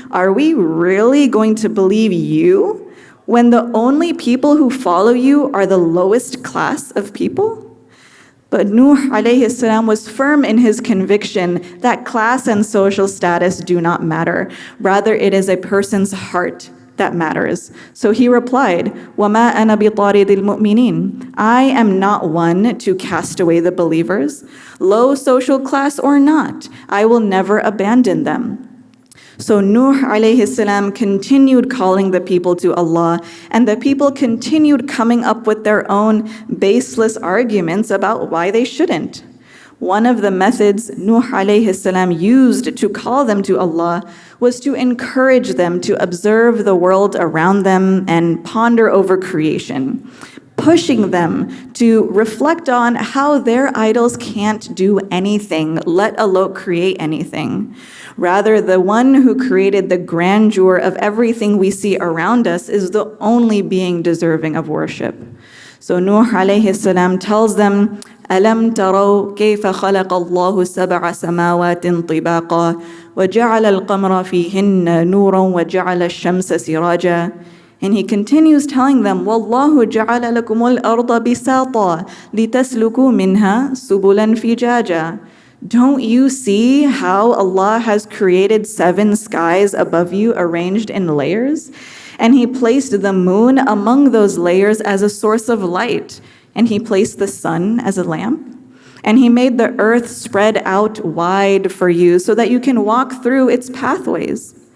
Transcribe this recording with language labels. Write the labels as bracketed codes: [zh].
[en] Are we really going to believe you when the only people who follow you are the lowest class of people? But Nuh alayhi salam was firm in his conviction that class and social status do not matter. Rather, it is a person's heart that matters. So he replied, [ar] وَمَا أَنَا بِطَارِدِ الْمُؤْمِنِينَ. [en] I am not one to cast away the believers. Low social class or not, I will never abandon them. So Nuh alayhi salam continued calling the people to Allah, and the people continued coming up with their own baseless arguments about why they shouldn't. One of the methods Nuh alayhi salam used to call them to Allah was to encourage them to observe the world around them and ponder over creation, pushing them to reflect on how their idols can't do anything, let alone create anything. Rather, the one who created the grandeur of everything we see around us is the only being deserving of worship. So Nuh alayhi salam tells them, [ar] أَلَمْ تَرَوْا كَيْفَ خَلَقَ اللَّهُ سَبْعَ سَمَاوَاتٍ طِبَاقًا وَجَعَلَ الْقَمَرَ فِيهِنَّ نُورًا وَجَعَلَ الشَّمْسَ سِرَاجًا. [en] And he continues telling them, [ar] وَاللَّهُ جَعَلَ لَكُمُ الْأَرْضَ بِسَاطًا لِتَسْلُكُوا مِنْهَا سُبُلًا فِجَاجًا. [en] Don't you see how Allah has created 7 skies above you arranged in layers? And He placed the moon among those layers as a source of light. And He placed the sun as a lamp. And He made the earth spread out wide for you so that you can walk through its pathways.